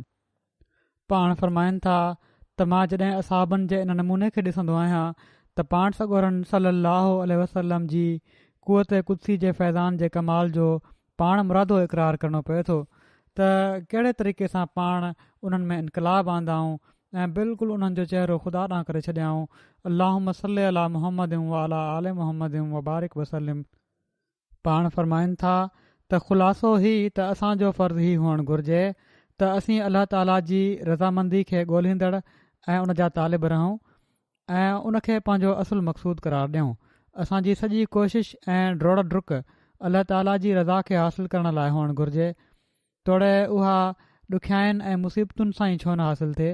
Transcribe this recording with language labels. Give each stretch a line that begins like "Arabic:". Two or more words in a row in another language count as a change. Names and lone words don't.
Sindhi: पाण फ़रमाइनि था त मां जॾहिं असहाबनि जे इन नमूने खे ॾिसंदो आहियां त पाण सॻोरन
Arabic: صلى الله عليه وسلم
Sindhi: जी क़ुवत कुदसी जे फैज़ान जे कमाल जो पाण मुरादो इक़रार करणो पए थो त कहिड़े तरीक़े सां पाण उन्हनि में इनकलाब आंदाऊं ऐं बिल्कुलु उन्हनि जो चहिरो ख़ुदा ॾांहुं करे छॾियाऊं।
Arabic: اللهم صل على محمد وعلى آل محمد وبارك وسلم.
Sindhi: पाण फ़रमाइनि था त ख़ुलासो ही त असांजो फ़र्ज़ु ही हुअणु घुरिजे त असीं अल्लाह ताला जी रज़ामंदी खे ॻोल्हींदड़ ऐं उन जा तालिब रहूं ऐं उनखे पंहिंजो असुल मक़सूद करार ॾियूं। असांजी सॼी कोशिश ऐं ड्रोड़ डुक अल्लाह ताला जी रज़ा खे हासिल करण लाइ हुअणु घुरिजे, तोड़े उहा ॾुखियाईनि ऐं मुसीबतुनि सां ई छो न हासिल थिए।